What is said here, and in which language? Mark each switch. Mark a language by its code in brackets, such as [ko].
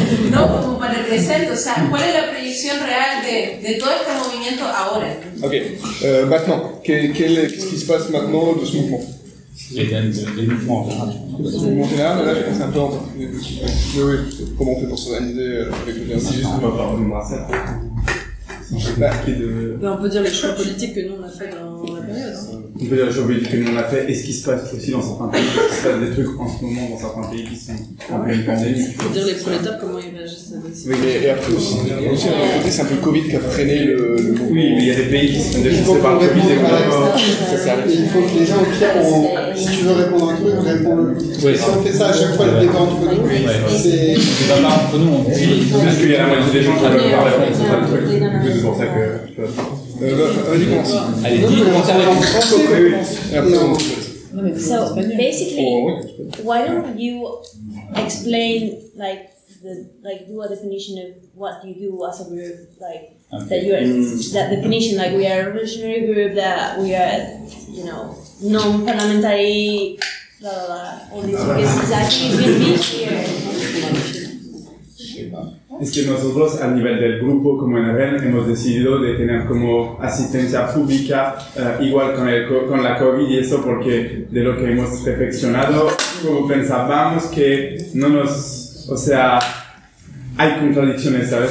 [es] No, como para el presente, o sea, ¿cuál es la proyección real de todo este movimiento ahora? Ok, [fr] maintenant, [es] ¿qué se pasa maintenant de este movimiento? [fr] Les mouvements en général. Les mouvements en général, mais là, je pense un peu en. Oui, comment on fait pour s'organiser avec le bien. C'est juste qu'on va parler de Marcel. On peut dire les choix politiques que nous on a fait dans la période. On peut dire les choix politiques que nous on a fait et ce qui se passe aussi dans certains pays. Il se passe des trucs en ce moment dans certains pays qui sont en pleine pandémie. On peut dire les prolétaires comment ils réagissent avec ça. Oui, mais aussi, d'un côté, c'est un peu le Covid qui a freiné le mouvement. Oui, mais il y a des pays qui se sont déjà séparés par le Covid et ça sert. Il faut que les gens, au pire, si tu veux répondre à un truc, réponds-le. Si on fait ça à chaque fois, le débat entre nous, c'est pas marrant entre nous. Oui, parce qu'il y a la moitié des gens qui ne veulent pas répondre à ce truc. [en] So basically, why don't you explain like do a definition of what you do as a group, like that you are that definition, like we are a revolutionary group, that we are, you know, non-parliamentary, blah blah blah, all these things. Exactly, we meet here. [es] Es que nosotros a nivel del grupo como en REN hemos decidido de tener como asistencia pública igual con la COVID y eso porque de lo que hemos reflexionado como pensábamos que no nos, o sea, hay contradicciones, ¿sabes?